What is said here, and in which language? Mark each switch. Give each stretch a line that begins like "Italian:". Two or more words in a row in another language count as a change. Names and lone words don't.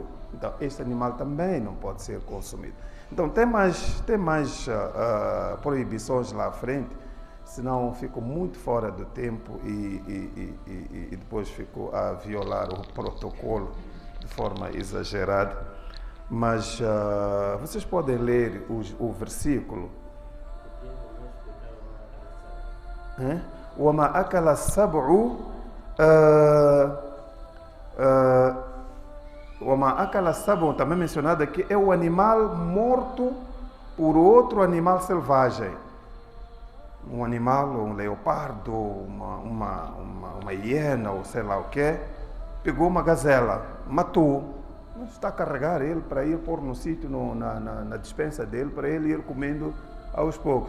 Portuguese: Então, este animal também não pode ser consumido. Então, tem mais proibições lá à frente, senão fico muito fora do tempo e depois fico a violar o protocolo de forma exagerada. Mas vocês podem ler o versículo.
Arabic: وَمَا أَكَلَ السَّبْعُ وَمَا أَكَلَ السَّبْعُ,
Portuguese: também mencionado aqui, é o animal morto por outro animal selvagem. Um animal, um leopardo, uma hiena, ou sei lá o que, pegou uma gazela, matou. Está a carregar ele para ir pôr no sítio, na despensa dele, para ele ir comendo aos poucos.